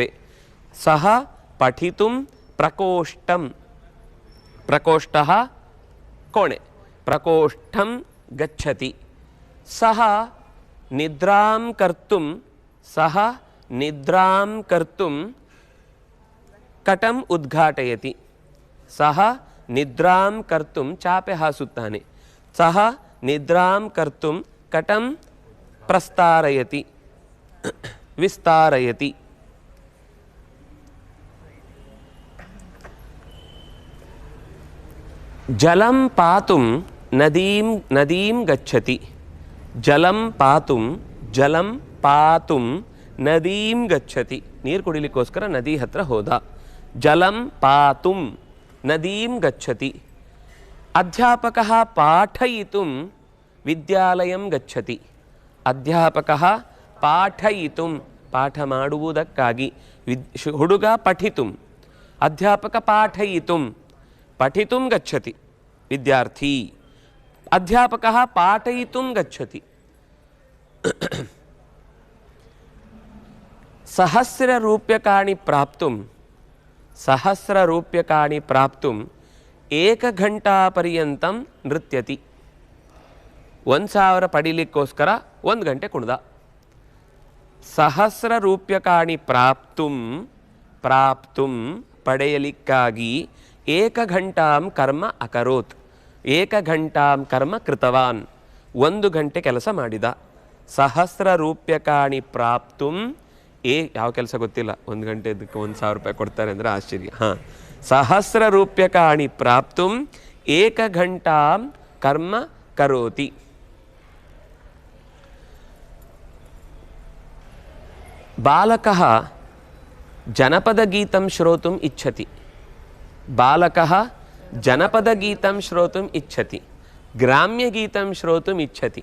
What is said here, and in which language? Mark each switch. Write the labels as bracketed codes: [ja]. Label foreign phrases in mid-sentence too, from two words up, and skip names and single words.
[sa] ಸಹ ಪಠಿತುಂ ಪ್ರಕೋಷ್ಠಂ, ಪ್ರಕೋಷ್ಠಃ ಕೋಣೆ, ಪ್ರಕೋಷ್ಠಂ ಗಚ್ಚತಿ. ಸಹ ನಿದ್ರಾಂ ಕರ್ತುಂ ಕಟಂ ಉದ್ಘಾಟಯತಿ. ಸಹ ನಿದ್ರಾಂ ಕರ್ತುಂ [kn] ಚಾಪೆ ಹಾಸುತ್ತಾನೆ. [sa] ಸಹ ನಿದ್ರಾಂ ಕರ್ತುಂ ಕಟಂ ಪ್ರಸ್ತಾರಯತಿ, ವಿಸ್ತಾರಯತಿ. ಜಲಂ ಪಾತುಂ ನದೀಂ ಗಚ್ಚತಿ. ಜಲಂ ಪಾತುಂ ನದೀಂ ಗಚ್ಚತಿ. [kn] ನೀರು ಕುಡಿಲಿಕ್ಕೋಸ್ಕರ ನದಿ ಹತ್ರ ಹೋದ. [sa] ಜಲಂ ಪಾತುಂ ನದೀಂ ಗಚ್ಚತಿ. ಅಧ್ಯಾಪಕಃ ಪಾಠಯಿತುಂ ವಿದ್ಯಾಲಯಂ ಗಚ್ಚತಿ. ಅಧ್ಯಾಪಕಃ ಪಾಠಯಿತುಂ [kn] ಪಾಠ ಮಾಡುವುದಕ್ಕಾಗಿ, ಹುಡುಗ [sa] ಪಠಿತುಂ, ಅಧ್ಯಾಪಕ ಪಾಠಯಿತುಂ पठितुं गच्छति विद्यार्थी, अध्यापकः पाठयितुं गच्छति। सहस्ररूप्यकाणि प्राप्तुम् एकघण्टापर्यन्तं नृत्यति। [kn] 1000 ಪಡಿಲಿಕ್ಕೋಸ್ಕರ 1 ಗಂಟೆ ಕುಣಿದ. [sa] ಸಹಸ್ರರೂಪ್ಯಕಾಣಿ ಪ್ರಾಪ್ತುಂ ಪಡೆಯಲಿಕ್ಕಾಗಿ ಏಕಘಂಟಾಂ ಕರ್ಮ ಅಕರೋತ್, ಏಕಘಂಟಾಂ ಕರ್ಮ ಕೃತವಾನ್, [kn] 1 ಗಂಟೆ ಕೆಲಸ ಮಾಡಿದ. [sa] ಸಹಸ್ರರೂಪ್ಯಕಾಣಿ ಪ್ರಾಪ್ತುಂ [kn] ಯಾವ ಕೆಲಸ ಗೊತ್ತಿಲ್ಲ, 1 ಗಂಟೆ ಇದಕ್ಕೆ 1000 ರೂಪಾಯಿ ಕೊಡ್ತಾರೆ ಅಂದರೆ ಆಶ್ಚರ್ಯ. [sa] ಸಹಸ್ರರೂಪ್ಯಕಾಣಿ ಪ್ರಾಪ್ತುಂ ಏಕಘಂಟಾಂ ಕರ್ಮ ಕರೋತಿ. ಬಾಲಕಃ ಜನಪದಗೀತಂ ಶ್ರೋತುಂ ಇಚ್ಛತಿ. ಬಾಲಕಃ ಜನಪದಗೀತಂ ಶ್ರೋತುಂ ಇಚ್ಛತಿ, ಗ್ರಾಮ್ಯಗೀತಂ ಶ್ರೋತುಂ ಇಚ್ಛತಿ.